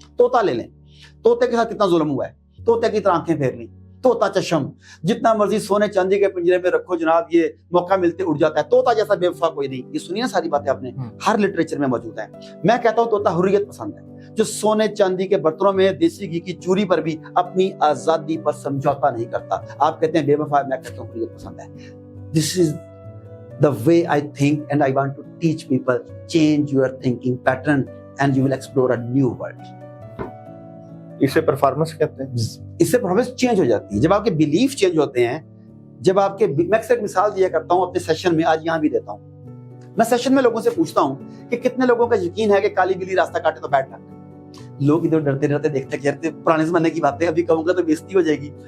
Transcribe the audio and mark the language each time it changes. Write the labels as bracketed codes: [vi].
[ur] طوطا لے لیں, طوطے کے ساتھ کتنا ظلم ہوا ہے, طوطے کی طرح آنکھیں پھیر لی, طوطا چشم, جتنا مرضی سونے چاندی کے پنجرے میں رکھو جناب, یہ موقع ملتے اڑ جاتا ہے. طوطا جیسا بے وفا کوئی نہیں. یہ سنیے نا, ساری باتیں آپ نے ہر لٹریچر میں موجود ہیں. میں کہتا ہوں طوطا حریت پسند ہے, جو سونے چاندی کے برتنوں میں دیسی گھی کی چوری پر بھی اپنی آزادی پر سمجھوتا نہیں کرتا. آپ کہتے ہیں بے وفا, میں کہتا ہوں حریت پسند ہے. [en] This is the way I think and I want to teach people. Change your thinking pattern and you will explore a new world. [ur] اسے پرفارمنس کہتے ہیں. اس سے پرفارمنس چینج ہو جاتی ہے جب آپ کے بلیف چینج ہوتے ہیں. جب آپ کے, میں اکثر مثال دیا کرتا ہوں اپنے سیشن میں, آج یہاں بھی دیتا ہوں. میں سیشن میں لوگوں سے پوچھتا ہوں کہ کتنے لوگوں کا یقین ہے کہ کالی بلی راستہ کاٹے تو بیٹھ لگ. لوگ ادھر ڈرتے ڈرتے دیکھتے کہ یار پرانے زمانے کی باتیں, ابھی کہوں گا تو بےزتی ہو جائے گی.